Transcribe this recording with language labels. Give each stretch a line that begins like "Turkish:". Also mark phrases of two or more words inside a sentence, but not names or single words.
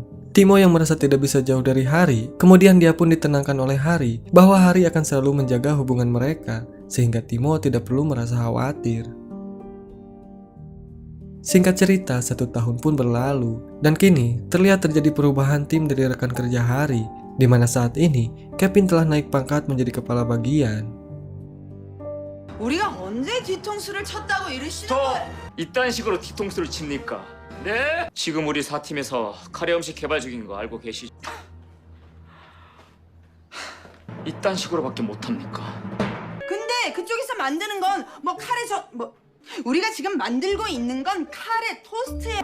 Indonesian: Timo yang merasa tidak bisa jauh dari Hari, kemudian dia pun ditenangkan oleh Hari bahwa Hari akan selalu menjaga hubungan mereka, sehingga Timo tidak perlu merasa khawatir. Singkat cerita, 1 tahun pun berlalu, dan kini terlihat terjadi perubahan tim dari rekan kerja Hari, di mana saat ini Kevin telah naik pangkat menjadi kepala bagian.
Korean: 우리가 언제 뒤통수를 쳤다고 이러시는 거야? 이딴 식으로 뒤통수를 칩니까? 네? 지금 우리 4팀에서 카레 음식 개발 중인 거 알고 계시죠? 이딴 식으로밖에 못합니까? 근데 그쪽에서 만드는 건 뭐 우리가 지금 만들고 있는 건 카레 토스트에